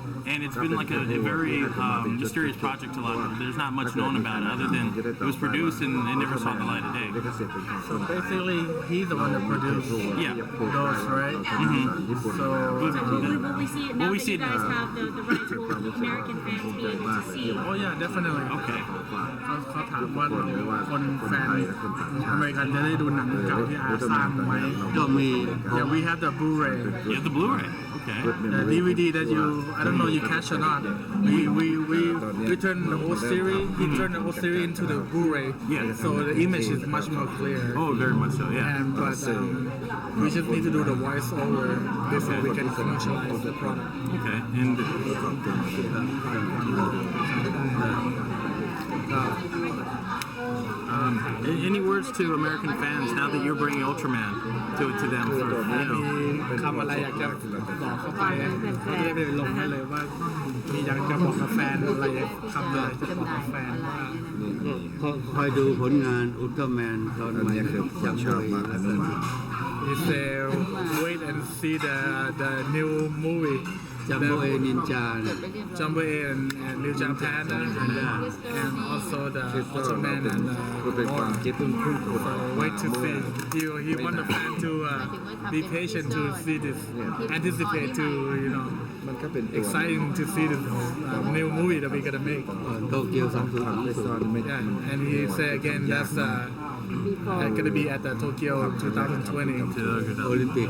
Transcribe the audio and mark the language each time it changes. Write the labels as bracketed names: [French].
[English] And it's been like a very mysterious project. There's not much known about it other than it was produced and it never saw the light of day. So basically, he's the one that produced those, right? So will we see it now that you guys have the rights? Will American fans be able to see? Oh yeah, definitely. Okay. [Thai] เขาถามว่าคนแฟนอเมริกันจะได้ดูหนังเก่าที่อาสร้างไว้ก็มี [English] Yeah, we have the Blu-ray. Yeah, the Blu-ray. Okay. The DVD that I don't know you catch or not. We turn the old series. He turned the old series into the Blu-ray. Yeah. So the image is much more clear. Oh, very much so. Yeah. But we just need to do the voice over before we can commercialize the product. Okay. And any words to American fans now that you're bringing Ultraman to them? For, [Thai] คำอะไรอยากจะบอกเข้าไปเขาจะได้ลงให้เลยว่ามีอยากจะบอกกับแฟนอะไรคำอะไรจะบอกกับแฟนว่าคอยดูผลงานอุลตร้าแมนตอนใหม่จำเลย [English] He said wait and see the new movie Jumbo A Ninja Jumbo A and Ninja Panda and also the Ultraman and more. So wait to see. He want the fan to be patient to see this, anticipate to exciting to see this new movie that we're gonna make. Tokyo 2020. Yeah, and he said again that's gonna be at the Tokyo 2020 Olympic.